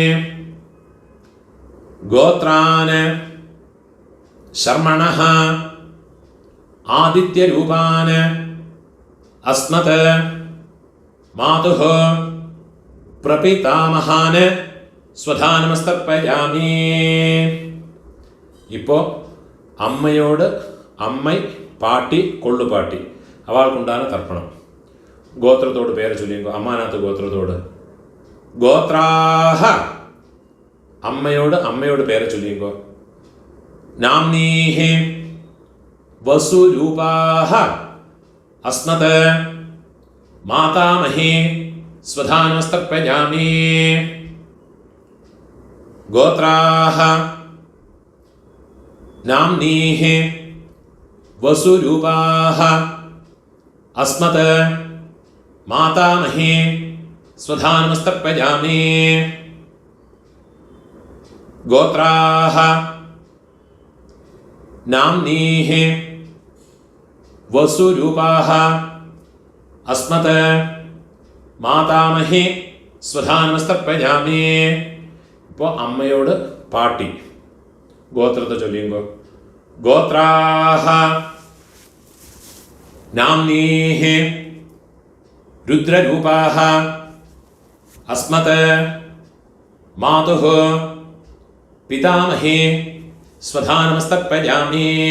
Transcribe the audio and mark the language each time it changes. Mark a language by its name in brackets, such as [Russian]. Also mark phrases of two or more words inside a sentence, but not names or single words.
[Sanskrit] गोत्रान् शर्मणः आदित्यरूपान् अस्मत् मातुः प्रपितामहान् स्वधानमस्तर्पयामि. [Malayalam] ഇപ്പോൾ അമ്മയോട് അമ്മൈ പാട്ടി കൊള്ളുപാട്ടി അവൾക്കുണ്ടാണ് തർപ്പണം. ഗോത്രത്തോട് പേര് ചൊല്ലിക്കോ. അമ്മാനാത്ത് ഗോത്രത്തോട്. ഗോത്രാഹ അമ്മയോട് പേര് ചൊല്ലിക്കോ. [Sanskrit] नाम्नीः वसुरूपाः अस्मत् मातामही स्वधानमस्तर्पयामि। गोत्राः नाम्नीः वसुरूपाः अस्मत् मातामही स्वधानमस्तर्पयामि। गोत्राः नाम्नीः वसुरूपाः अस्मत् मातामही स्वधानमस्तर्पयामि. [Malayalam] ഇപ്പോൾ അമ്മയോട് പാട്ടി ഗോത്രത്തെ ചൊല്ലിയുമ്പോൾ [Sanskrit] गोत्राः नाम्नीः रुद्ररूपाः अस्मत् मातुः पितामही स्वधानमस्तर्पयामि.